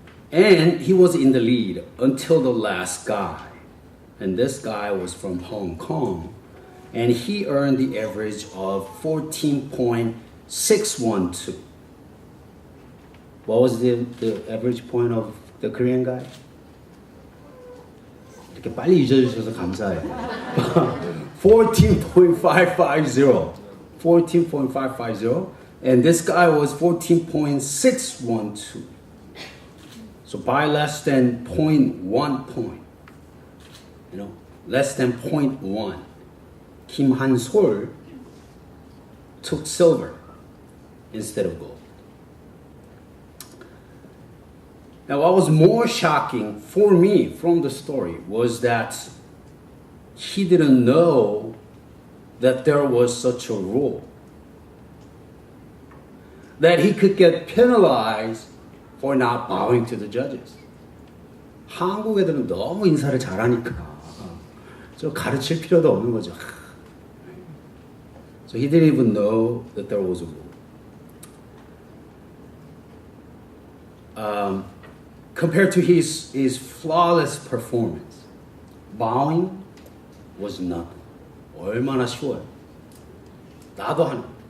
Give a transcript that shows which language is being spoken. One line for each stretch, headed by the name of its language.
English: And he was in the lead until the last guy. And this guy was from Hong Kong. And he earned the average of 14.612. What was the average point of the Korean guy?
Korean: 이렇게 빨리 잊어주셔서 감사해요.
English: 14.550. 14.550. And this guy was 14.612. So by less than 0.1 point. Less than 0.1. Kim Han-sol took silver instead of gold. Now, what was more shocking for me from the story was that he didn't know that there was such a rule. That he could get penalized for not bowing to the judges.
Korean: 한국 애들은 너무 인사를 잘하니까 저 가르칠 필요도 없는 거죠.
English: So he didn't even know that there was a rule. Compared to his flawless performance, bowing was nothing.
Korean: 얼마나 쉬워요. 나도 하는.